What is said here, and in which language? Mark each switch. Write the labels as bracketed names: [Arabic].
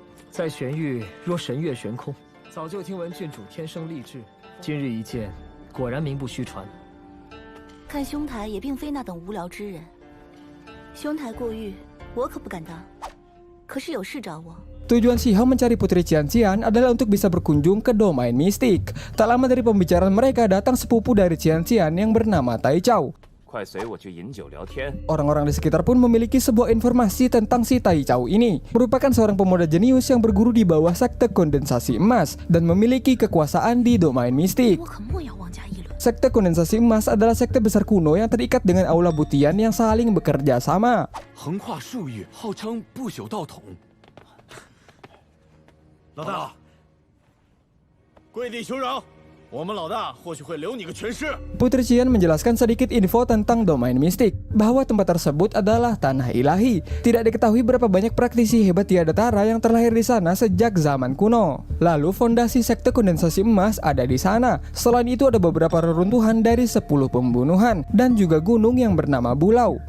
[Chinese] 在玄域若神越玄空，早就听闻郡主天生丽质，今日一见，果然名不虚传。看兄台也并非那等无聊之人。兄台过誉，我可不敢当。可是有事找我。 [Indonesian] Tujuan Xiahou mencari Putri Xianxian adalah untuk bisa berkunjung ke domain mistik. Tak lama dari pembicaraan mereka datang sepupu dari Xianxian yang bernama Tai Chao. [Chinese] 快随我去饮酒聊天。 [Indonesian] Orang-orang di sekitar pun memiliki sebuah informasi tentang si Tai Chao ini. Merupakan seorang pemuda jenius yang berguru di bawah sekte kondensasi emas dan memiliki kekuasaan di domain mistik. [Chinese] 我可莫要妄加议论。 [Indonesian] Sekte kondensasi emas adalah sekte besar kuno yang terikat dengan aula butian yang saling bekerja sama. [Chinese] 横跨数域，号称不朽道统。老大，跪地求饶，我们老大或许会留你个全尸。 [Indonesian] Putri Xian menjelaskan sedikit info tentang domain mistik, bahwa tempat tersebut adalah tanah ilahi. Tidak diketahui berapa banyak praktisi hebat tiada tara yang terlahir di sana sejak zaman kuno. Lalu fondasi sekte kondensasi emas ada di sana. Selain itu ada beberapa reruntuhan dari 10 pembunuhan dan juga gunung yang bernama Bulau.